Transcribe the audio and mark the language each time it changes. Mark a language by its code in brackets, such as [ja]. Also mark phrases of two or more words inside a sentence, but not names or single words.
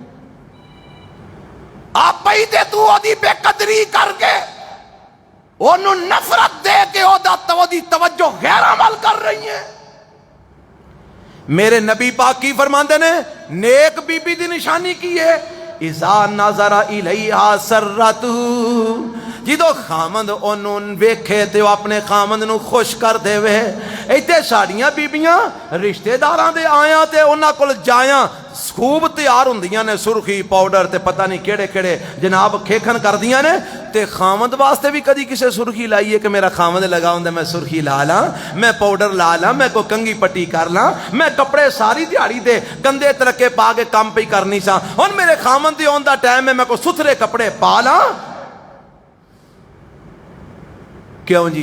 [pa] آپ ہی تے تو او دی بے قدری کر کے اونوں نفرت دے کے او دا توجہ غیراں ول کر رہی ہیں میرے نبی پاک کی فرماندے نے نیک بی بی دی نشانی کی ہے [ar] اذا نظر الیہا سرتہ، [pa] جدو خامند انہوں ویکھے تے وہ اپنے خامند نو خوش کر دے وے. ایتے ساڑیاں بیبیاں رشتہ داران دے آیاں تے انہاں کول جایاں خوب تیار ہوندیاں نے، سرخی پاؤڈر تے پتہ نہیں کیڑے کیڑے جناب کھیکھن کر دیاں نے، تے خامند واسطے بھی کدی کسے سرخی لائیے کہ میرا خامند لگا ہوندا میں سرخی لا لاں، میں پاؤڈر لا لاں، میں کوئی کنگھی پٹی کر لاں، میں کپڑے ساری دیہاڑی دے گندے ترکے پا کے کام پہ کرنی سا، ہن میرے خامند دی اون دا ٹائم ہے میں کوئی ستھرے کپڑے پا لاں. کیوں جی؟